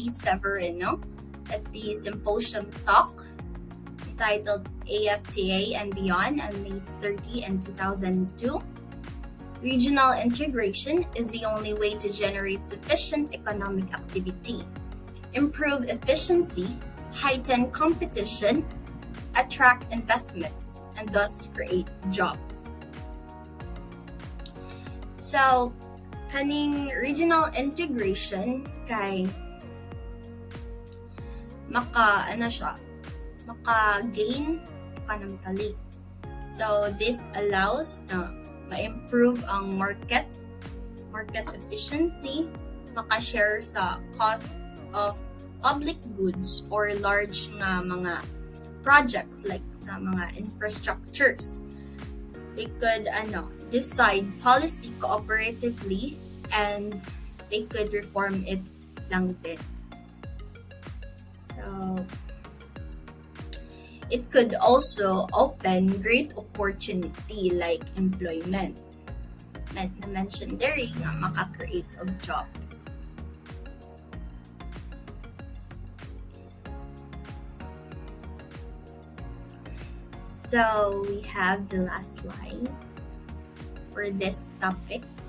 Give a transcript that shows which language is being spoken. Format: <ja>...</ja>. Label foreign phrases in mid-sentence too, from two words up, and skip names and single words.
<en>Severino, at the symposium talk entitled AFTA and Beyond on May 30 and 2002, regional integration is the only way to generate sufficient economic activity, improve efficiency, heighten competition, attract investments, and thus create jobs. So,</en> <ceb>kaning</ceb> <en>regional integration</en> <ceb>kay maka-gain economically.</ceb> <en>So, this allows na ma-improve ang market efficiency, maka-share sa cost of public goods or large</en> <ceb>nga mga</ceb> <en>projects like</en> <ceb>sa mga</ceb> <en>infrastructures. They could decide policy cooperatively and they could reform it</en> <tl>lang din.</tl> <en>So, it could also open great opportunity like employment. Na-mention there nga maka-create of jobs. So, we have the last slide for this topic.</en>